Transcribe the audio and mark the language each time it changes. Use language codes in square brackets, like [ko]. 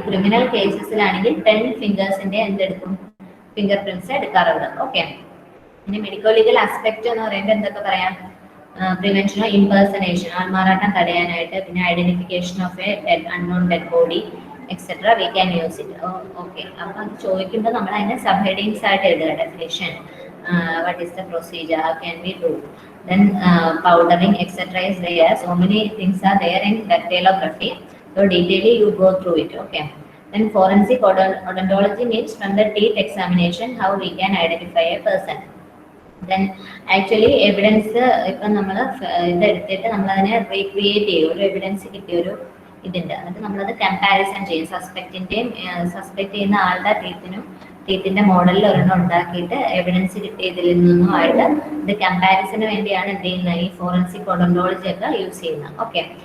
[ml] Criminal കേസസിലാണെങ്കിൽ 10 ഫിംഗേഴ്സിന്റെ എന്തെടുക്കും, finger prints എടുക്കാറുണ്ട്. Okay. ഇനി medico legal aspect എന്ന് പറയുമ്പോൾ എന്തൊക്കെ പറയാം, [en] prevention of impersonation, [ml] ആൾമാറാട്ടം തടയാനായിട്ട്, പിന്നെ [en] Identification of a unknown dead body etcetera we can use it. [ml] Okay. അപ്പൊ അത് ചോദിക്കുമ്പോൾ നമ്മൾ അതിനെ സബ് ഹെഡിങ്സ് ആയിട്ട് എഴുതുക. [en] Definition, what is the procedure, how can we do, then powdering etc is there. So many things are there in dactylography, so detailedly you go through it. Okay. Then forensic odontology means from the teeth examination how we can identify a person. Then actually evidence [ml] ഇപ്പം നമ്മൾ ഇതെടുത്തിട്ട് നമ്മളതിനെ recreate ചെയ്യും, ഒരു evidence കിട്ടിയ ഒരു ഇതിൻ്റെ, എന്നിട്ട് നമ്മളത് കമ്പാരിസൺ ചെയ്യും. സസ്പെക്ട് ചെയ്യുന്ന ആളുടെ ടീത്തിന്റെ മോഡലിൽ ഒരെണ്ണം ഉണ്ടാക്കിയിട്ട് എവിഡൻസ് കിട്ടിയതിൽ നിന്നുമായിട്ട് ഇത് കമ്പാരിസന് വേണ്ടിയാണ് എന്ത് ചെയ്യുന്നത്, ഈ ഫോറൻസിക് ഓഡോntology ഒക്കെ യൂസ് ചെയ്യുന്നത്. ഓക്കെ.